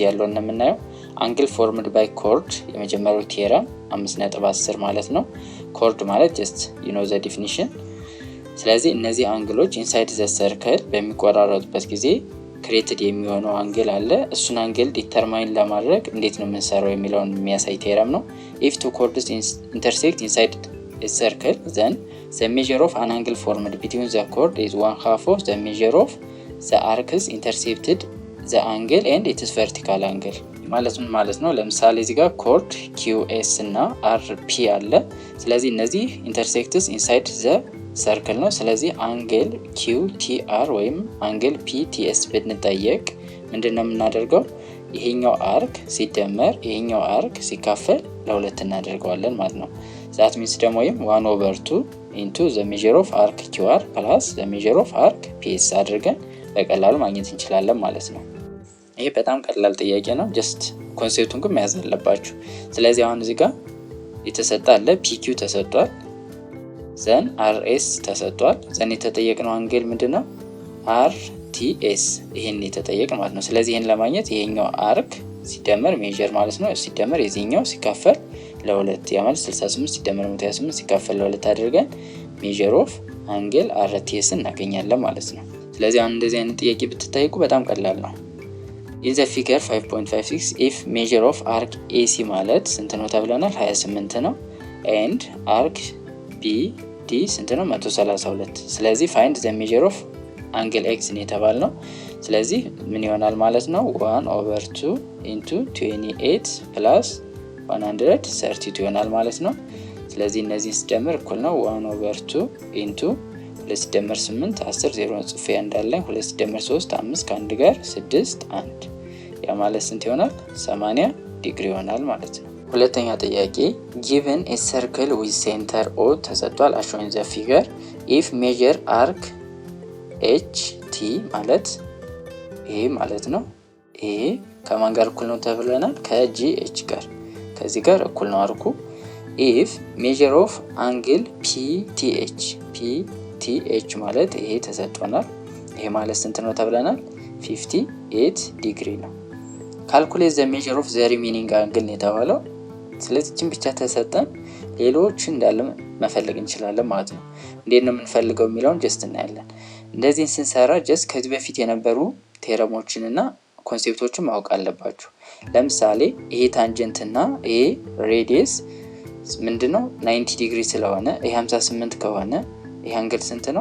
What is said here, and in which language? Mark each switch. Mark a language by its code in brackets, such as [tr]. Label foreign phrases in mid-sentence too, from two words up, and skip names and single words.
[am] ያለውን ነው የምናየው። [en] angle formed by chord [am] የመጀመሪያው ቴረም 5.10 ማለት ነው። ኮርድ ማለት [en] just you know the definition። [am] ስለዚህ እነዚህ አንግሎች [en] inside the circle [am] በሚቆራረጡበት ጊዜ ክሬትድ የሚሆነው አንግል አለ። እሱን አንግል ዲተርማይን ለማድረግ እንዴት ነው የምንሰራው የሚለውን የሚያሳይ ቴረም ነው። if [en] two chords intersect inside a circle then the measure of an angle formed between the chord is 1/2 of the measure of the arcs intercepted the angle and its vertical angle [am] ማለት ነው። ለምሳሌ እዚህ ጋር ኮርድ QS እና RP አለ። ስለዚህ እነዚህ [en] intersects inside the circle [am] ነው። ስለዚህ አንግል QTR ወይም አንግል PTS ብንጠየቅ ምንድነው የምናደርገው? ይሄኛው አርክ ሲደመር ይሄኛው አርክ ሲካፈል ለሁለት እናደርገዋለን ማለት ነው። [en] that means [am] ደግሞ ወይም [en] 1/2 into the measure of arc QR plus the measure of arc PS [am] አድርገን በቀላሉ ማግኘት እንችላለን ማለት ነው። ይሄ በጣም ቀላል ጥያቄ ነው። ጀስት ኮንሴፕቱን ግን መያዝ አለባችሁ። ስለዚህ አሁን እዚህ ጋር የተሰጠ አለ PQ ተሰጥቷል፣ ዘን RS ተሰጥቷል። ዘን የተጠየቅነው አንግል ምንድነው? RTS ይሄን የተጠየቅነው ማለት ነው። ስለዚህ ይሄን ለማግኘት ይሄኛው አርክ ሲደመር ሜጀር ማለት ነው ሲደመር የዚህኛው ሲካፈል ለሁለት ያ ማለት 68 ሲደመር 128 ሲካፈል ለሁለት አድርገን [en] measure of angle RTS [am] እናገኛለን ማለት ነው። ስለዚህ አሁን እንደዚህ አይነት ጥያቄ ብትጠይቁ በጣም ቀላል ነው። [en] in the figure 5.56 if measure of arc AC [am] ማለት ስንት ነው ተብለናል? 28 ነው [en] and arc BD [am] ስንት ነው? 132። ስለዚህ [en] find the measure of angle X [am] ነው የተባልነው። ስለዚህ ምን ይሆናል ማለት ነው? [en] 1/2 into 28 plus 132 [am] ይሆናል ማለት ነው። ስለዚህ እነዚህ ሲደመር እኩል ነው 1/2 into 2 ሲደመር 8 10 0 ጽፌ እንዳለኝ 2 ሲደመር 3 5 ከአንድ ጋር 6 1 ያ ማለት ስንት ይሆናል? 80 ዲግሪ ይሆናል ማለት ነው። ሁለተኛ ጥያቄ [en] given a circle with center O [am] ተሰጥቷል [en] as shown in the figure if measure arc HT [am] ማለት ይሄ ማለት ነው። ይሄ ከማን ጋር እኩል ነው ተብለናል? ከGH ጋር ከዚህ ጋር እኩል ነው አርኩ። [en] if measure of angle PTH [am] ማለት ይሄ ተሰጥቷናል። ይሄ ማለት ስንት ነው ተብለናል? 58 ዲግሪ ነው። [en] calculate the measure of the remaining angle [am] ነው የተባለው። ስለዚህ እቺን ብቻ ተሰጠን ሌሎች እንዳለ መፈለግ እንችላለን ማለት ነው። እንዴት ነው የምንፈልገው የሚለውን ጀስት እናያለን። እንደዚህ ስንሰራ ጀስት ከዚህ በፊት የነበሩ ቴረሞችን እና ኮንሴፕቶችን ማወቅ አለባችሁ። ለምሳሌ ይሄ ታንጀንት እና ይሄ ሬዲየስ ምንድነው 90 ዲግሪ ስለሆነ ይሄ 58 ከሆነ ይሄ አንግል ስንት ነው?